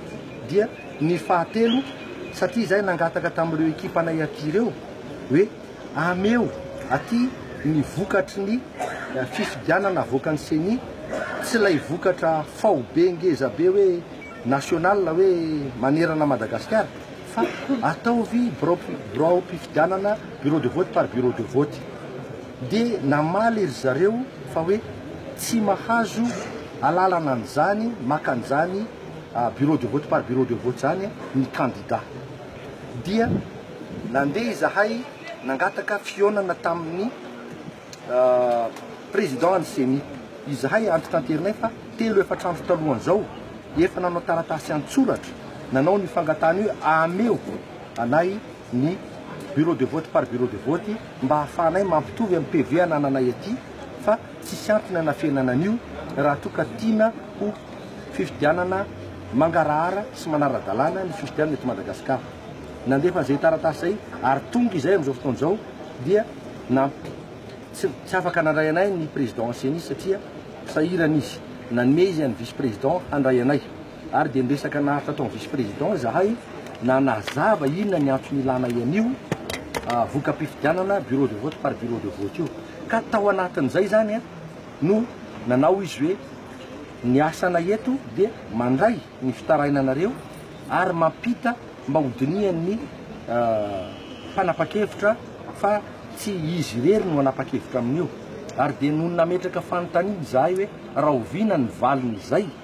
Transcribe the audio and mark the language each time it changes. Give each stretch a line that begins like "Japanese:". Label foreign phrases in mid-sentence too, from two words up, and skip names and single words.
Malagasy: Dia ny fahatelo satria izay nangataka tamin'ireo ekipa anay aty ireo hoe ameo aty ny vokatry ny fifidianana avoakan'ny CENI, tsy ilay vokatra fao be ngeza be hoe national hoe manerana Madagasikara fa ataovy birao mpifidianana
French: bureau de vote par bureau de vote.
Malagasy: Dia namaly ry zareo fa hoe tsy mahazo alalana an'izany maka an'izany
French: bureau de vote par bureau de vote
Malagasy: zany ny candidat. Dia nandeha izahay nangataka fionana tamin'ny président ny CENI. Izahay antitranterinay fa telo efatrandro talohan'izao efa nanao taratasy an-tsoratra nanao ny fangatany hoe ameo anay ny
French: bureau de vote par bureau de vote
Malagasy: mba hahafahanay mampitovy amin'ny PV anananay aty fa tsisy antony anafenana an'io raha toa ka tiana ho fifidianana mangarahara sy manara-dalàna ny fifidianana eto Madagasikara. Nandefa zay taratasy zay ary tonga izay amin'izao fotoan'izao dia tsy afaka nandray anay ny président CENI satria sahirana izy. Nanome izy ny vice-président handray anay ary dia niresaka naharitra tao vice-président zahay nanazava inona ny antony ilana an'io voka-pifidianana
French: bureau de vote par bureau de vote
Malagasy: io. ka tao anatin'izay zany a no nanao izy hoe ny asana eto dia mandray ny fitarainanareo ary mampita mba hodinian'ny fanapa-kevitra fa tsy izy irery no manapa-kevitra amin'io ary dia no nametraka fanontaniana zahay hoe raha oviana ny valiny izay